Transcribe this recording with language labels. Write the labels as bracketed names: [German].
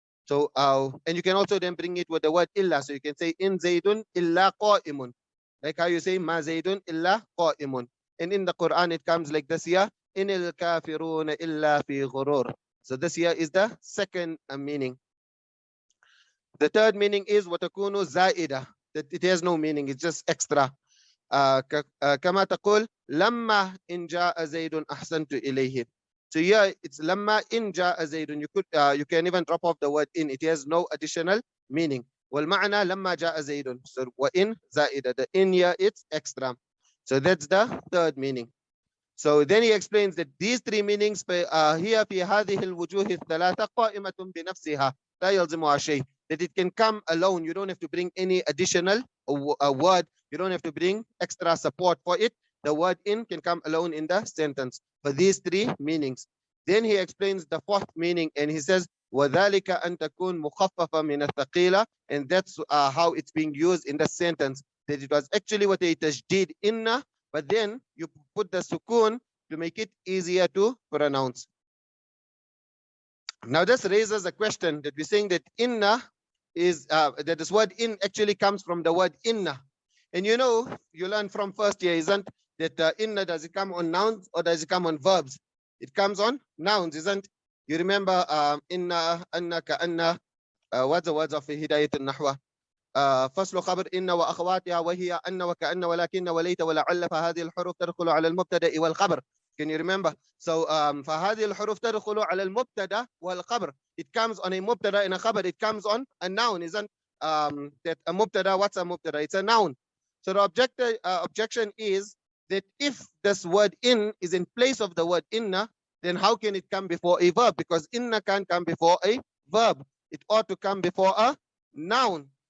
[English] So and you can also then bring it with the word illa. So you can say [Arabic] in Zaydun illa qa'imun. [English] Like how you say [Arabic] ma Zaydun illa qa'imun. [English] And in the Quran it comes like this here. [Arabic] Inil kafiruna illa fi ghurur. [English] So this here is the second meaning. The third meaning is [Arabic] watakunu zaida. [English] That it has no meaning. It's just extra. [Arabic] كما تقول لما إن جاء زيد أحسنت إليه. [English] So here it's [Arabic] lamma in ja'a zaydun. [English] You can even drop off the word in. It has no additional meaning. [Arabic] والمعنى لما جاء زيد. [English] So [Arabic] wa in zaida. [English] The in here it's extra. So that's the third meaning. So then he explains that these 3 meanings here [Arabic] في هذه الوجوه الثلاثة قائمة بنفسها لا يلزمها شيء. [English] That it can come alone. You don't have to bring any additional word. You don't have to bring extra support for it. The word in can come alone in the sentence for these 3 meanings. Then he explains the 4th meaning and he says [Arabic] وَذَلِكَ أَن تَكُونْ مُخَفَّفَ مِنَ الثَّقِيلَ. [English] And that's how it's being used in the sentence. That it was actually what a tajdid inna, but then you put the sukun to make it easier to pronounce. Now this raises a question that we're saying that inna is that this word in actually comes from the word inna. And you know, you learn from first year, isn't that inna, does it come on nouns or does it come on verbs? It comes on nouns, isn't? You remember inna, anna, ka'anna. What's the words of hidayat al-nahwa? [Arabic] فصل خبر إن وأخواتها وهي أن وكأن ولكن وليت ولعل فهذه الحروف تدخل على المبتدأ والخبر. [English] Can you remember? So [Arabic] فهذه الحروف تدخل على المبتدأ والخبر. [English] It comes on a mubtada and a khabar. It comes on a noun, isn't that a mubtada? What's a mubtada? It's a noun. So the objection is that if this word in is in place of the word inna, then how can it come before a verb? Because inna can't come before a verb. It ought to come before a noun.